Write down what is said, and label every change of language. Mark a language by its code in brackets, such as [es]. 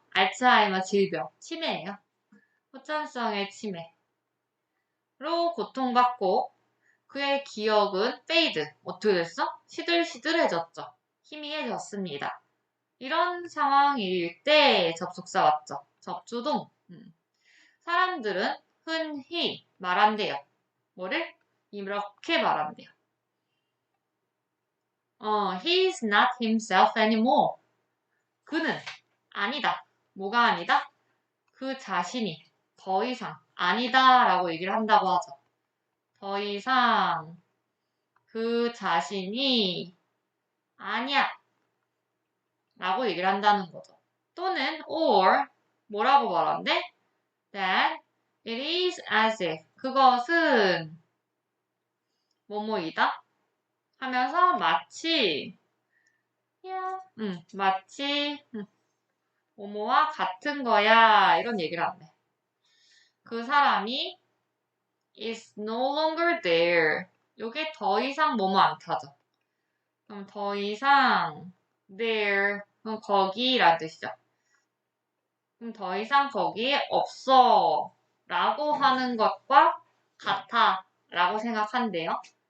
[ko] 알츠하이머 질병, 치매예요. 후천성의 치매로 고통받고 그의 기억은 fade, 어떻게 됐어? 시들시들해졌죠. 희미해졌습니다. 이런 상황일 때 접속사 왔죠. 접주동. 사람들은 흔히 말한대요. 뭐를? 이렇게 말한대요. [en] He is not himself anymore. [ko] 그는 아니다. 뭐가 아니다? 그 자신이 더 이상 아니다 라고 얘기를 한다고 하죠. 더 이상 그 자신이 아니야 라고 얘기를 한다는 거죠. 또는 [en] or [ko] 뭐라고 말한대? [en] That it is as if [ko] 그것은 뭐뭐이다 하면서 마치 마치 뭐뭐와 같은 거야. 이런 얘기를 한대. 그 사람이 [en] is no longer there. [ko] 요게 더 이상 뭐뭐 안 타죠. 그럼 더 이상 there. 그럼 거기란 뜻이죠. 그럼 더 이상 거기에 없어. 라고 하는 것과 같아. 라고 생각한대요.